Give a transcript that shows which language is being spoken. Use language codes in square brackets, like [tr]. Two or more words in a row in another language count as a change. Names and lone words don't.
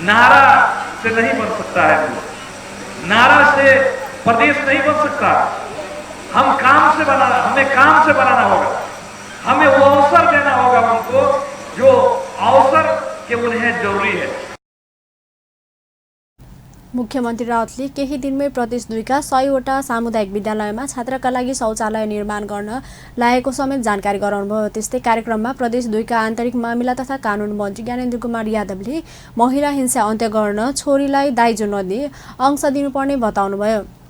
[hi] नारा से नहीं बन सकता है, नारा से प्रदेश नहीं बन सकता। हमें काम से बनाना होगा, हमें वो अवसर देना होगा उनको जो अवसर के उन्हें जरूरी है। [ne] मुख्यमन्त्री राउतले केही दिनमै प्रदेश 2 का 100वटा सामुदायिक विद्यालयमा छात्रका लागि शौचालय निर्माण गर्न लागेको समेत जानकारी गराउनुभयो। त्यस्तै कार्यक्रममा प्रदेश 2 का आन्तरिक मामिला तथा कानुन मन्त्री ज्ञानेन्द्र कुमार यादवले महिला हिंसा अन्त्य गर्न छोरीलाई दाइजो नदिई अंश दिनुपर्ने बताउनुभयो।